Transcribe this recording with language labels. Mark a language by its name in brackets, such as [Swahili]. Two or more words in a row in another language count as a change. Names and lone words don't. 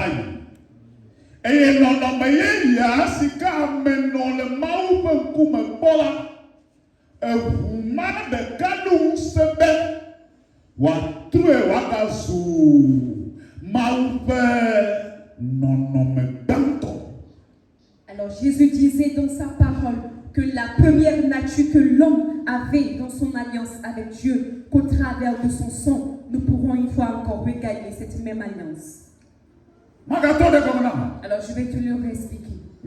[Ewe] yi eye nɔnɔme yeyea si ke ame nɔ le Mawu ƒe ŋkume gbɔ la eʋu ma ɖeka ɖo ŋusẽ be wòatrɔe wòagazu Mawu ƒe nɔnɔme gbãtɔ. [French] Alors Jésus disait dans sa parole que la première nature que l'homme avait dans son alliance avec Dieu, qu'au travers de son sang, nous pourrons une fois encore regagner cette même alliance. Alors je vais te le réexpliquer.